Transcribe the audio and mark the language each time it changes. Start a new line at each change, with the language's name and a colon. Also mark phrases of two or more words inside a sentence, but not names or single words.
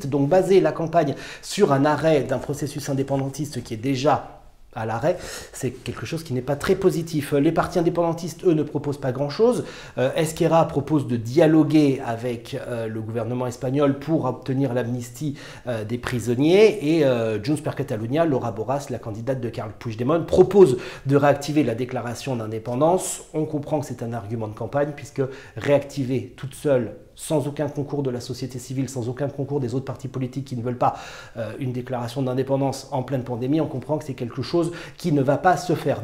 French: Donc baser la campagne sur un arrêt d'un processus indépendantiste qui est déjà à l'arrêt, c'est quelque chose qui n'est pas très positif. Les partis indépendantistes, eux, ne proposent pas grand-chose. Esquerra propose de dialoguer avec le gouvernement espagnol pour obtenir l'amnistie des prisonniers, et Junts per Catalunya, Laura Borras, la candidate de Carles Puigdemont, propose de réactiver la déclaration d'indépendance. On comprend que c'est un argument de campagne, puisque réactiver toute seule, sans aucun concours de la société civile, sans aucun concours des autres partis politiques qui ne veulent pas une déclaration d'indépendance en pleine pandémie, on comprend que c'est quelque chose qui ne va pas se faire.